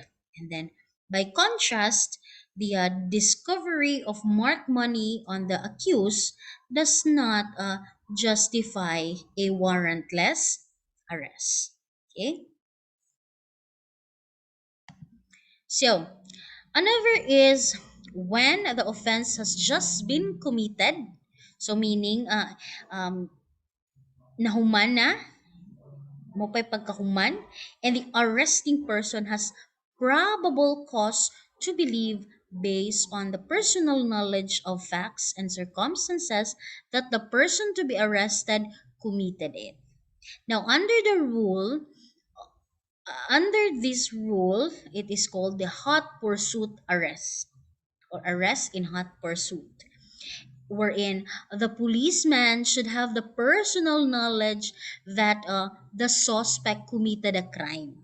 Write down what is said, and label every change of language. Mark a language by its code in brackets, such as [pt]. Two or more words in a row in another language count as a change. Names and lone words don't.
[en] And then, by contrast, the discovery of marked money on the accused does not justify a warrantless arrest. Okay? So, another is when the offense has just been committed. So, meaning, [ceb] nahuman na, mopay pagkahuman, [en] and the arresting person has probable cause to believe based on the personal knowledge of facts and circumstances that the person to be arrested committed it. Now, under this rule, it is called the hot pursuit arrest, or arrest in hot pursuit, wherein the policeman should have the personal knowledge that the suspect committed a crime.